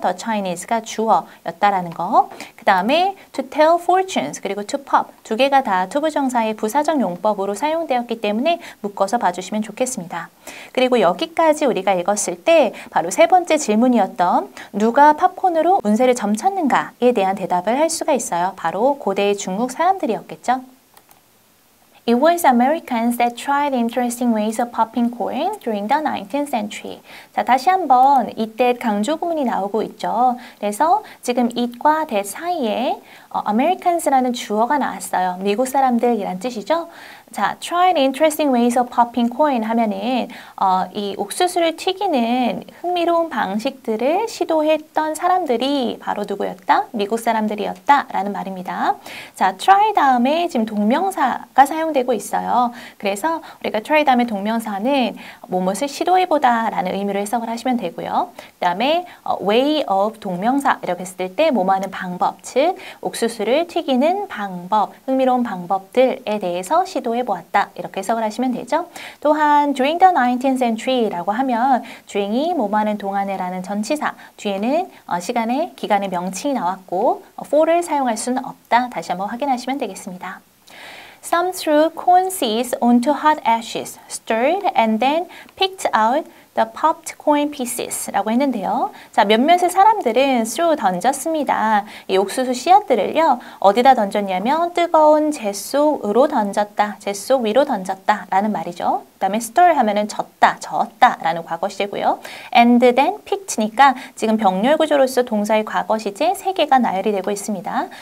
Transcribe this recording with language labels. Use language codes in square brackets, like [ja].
[ko] The Chinese가 주어였다라는 거. 그 다음에 to tell fortunes 그리고 to pop 두 개가 다 투부정사의 부사적 용법으로 사용되었기 때문에 묶어서 봐주시면 좋겠습니다. 그리고 여기까지 우리가 읽었을 때 바로 세 번째 질문이었던 누가 팝콘으로 운세를 점쳤는가에 대한 대답을 할 수가 있어요. 바로 고대의 중국 사람들이었겠죠. [en] It was Americans that tried interesting ways of popping corn during the 19th century. [ko] 자, 다시 한번 이때 강조 구문이 나오고 있죠. 그래서 지금 it과 that 사이에 Americans라는 주어가 나왔어요. 미국 사람들이란 뜻이죠. 자, tried interesting ways of popping corn 하면은 이 옥수수를 튀기는 흥미로운 방식들을 시도했던 사람들이 바로 누구였다? 미국 사람들이었다 라는 말입니다. 자, try 다음에 지금 동명사가 사용되고 있어요. 그래서 우리가 try 다음에 동명사는 무엇을 시도해보다 라는 의미로 해석을 하시면 되고요. 그 다음에 way of 동명사 이렇게 했을 때 뭐뭐하는 방법, 즉 옥수수를 튀기는 방법, 흥미로운 방법들에 대해서 시도해 보았다. 이렇게 해석을 하시면 되죠. 또한 during the 19th century 라고 하면 during이 뭐뭐하는 동안에라는 전치사 뒤에는 시간의 기간의 명칭이 나왔고 for를 사용할 수는 없다. 다시 한번 확인하시면 되겠습니다. [en] Some threw corn seeds onto hot ashes, stirred and then picked out the popped corn pieces 라고 했는데요. [ko] 자, 몇몇의 사람들은 threw 던졌습니다. 이 옥수수 씨앗들을요. 어디다 던졌냐면 뜨거운 재 속으로 던졌다. 재 속 위로 던졌다 라는 말이죠. 그 다음에 stir 하면은 젓다, 저었다 라는 과거 시제고요. And then picked 니까 지금 병렬 구조로서 동사의 과거 시제 3개가 나열이 되고 있습니다.